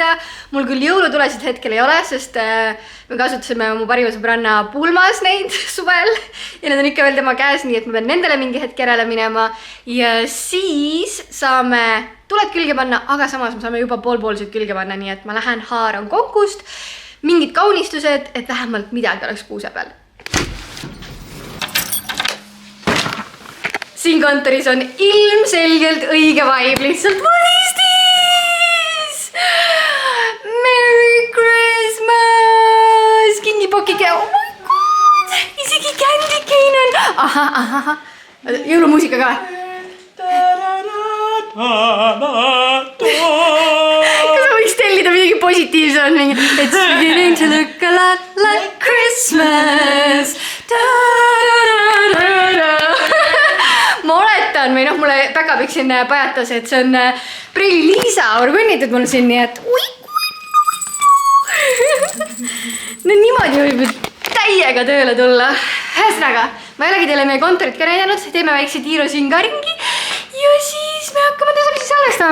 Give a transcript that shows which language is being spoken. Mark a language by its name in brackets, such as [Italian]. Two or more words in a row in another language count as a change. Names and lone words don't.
[Estonian] Mul küll jõulutulesid hetkel ei ole, sest me kasutasime mu parima sõbranna pulmas neid suvel ja need on ikka veel tema käes, nii et ma pean nendele mingi hetk järele minema ja siis saame tuled külge panna, aga samas me saame juba poolpoolsed külge panna, nii et ma lähen haaran konkust mingid kaunistused, et vähemalt midagi oleks kuuse peal. Siin kontoris on ilmselgelt õige vibe, lihtsalt [English] what is this? Merry Christmas! Kingipokike, oh my god! [Estonian] Isegi Candy Cane on! Aha. Jõulumuusika ka. Kas ma võiks tellida midagi positiivset? [English] It's beginning to look a lot like Christmas. [Estonian] Ma oletan, või mulle päkapik siin pajatas, et see on Prilli Liisa orgunnitud mul siin, nii et no niimoodi võib täiega tööle tulla. Ühesõnaga, ma ei olegi teile meie kontorit ka näidanud, teeme väikse tiiru siin ka ringi ja siis me hakkame tõsagi salvestama.